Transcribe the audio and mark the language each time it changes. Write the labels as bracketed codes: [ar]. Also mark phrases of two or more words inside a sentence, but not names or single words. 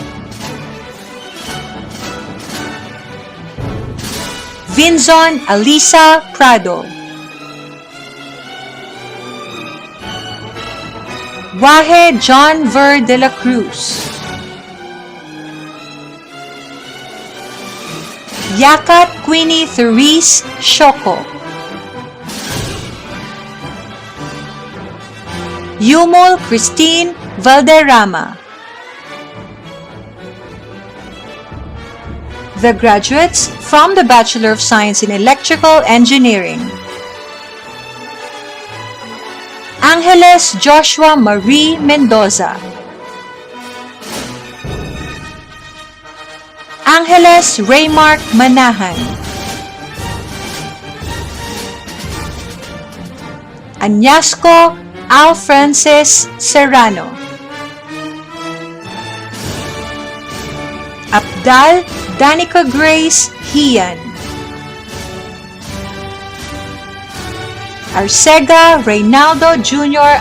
[en] Vinzon Alisa Prado, Wahe John Ver de la Cruz, Yakat Queenie Therese Shoko, Yumol Christine Valderrama. The graduates from the Bachelor of Science in Electrical Engineering: Angeles Joshua Marie Mendoza, Angeles Raymark Manahan, Añasco Al Francis Serrano, Abdal Danica Grace Hian, Arcega Reynaldo Jr.